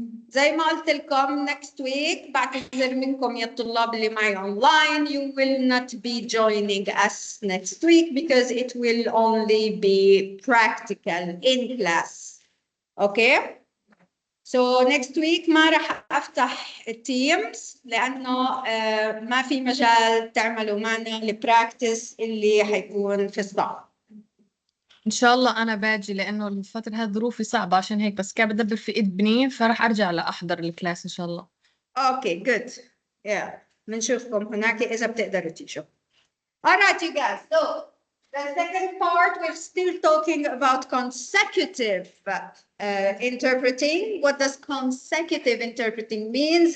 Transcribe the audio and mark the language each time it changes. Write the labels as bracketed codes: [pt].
[ar] زي ما قلت لكم [en] next week [ar] بعتذر منكم يا الطلاب اللي معي [en] online, you will not be joining us next week because it will only be practical in class. Okay? So next week [ar] ما راح افتح التيمز لانه ما في مجال تعملوا معنا البراكتس اللي حيكون في الصف. ان شاء الله انا باجي لانه الفتره هذه ظروفي صعبه عشان هيك بس قاعد بدبر في ابني فراح ارجع لاحضر الكلاس ان شاء الله. [en] Okay good. [ar] بنشوفكم هناك اذا بتقدروا تيجوا. [en] Alright you guys. So the second part we're still talking about consecutive interpreting. What does consecutive interpreting means?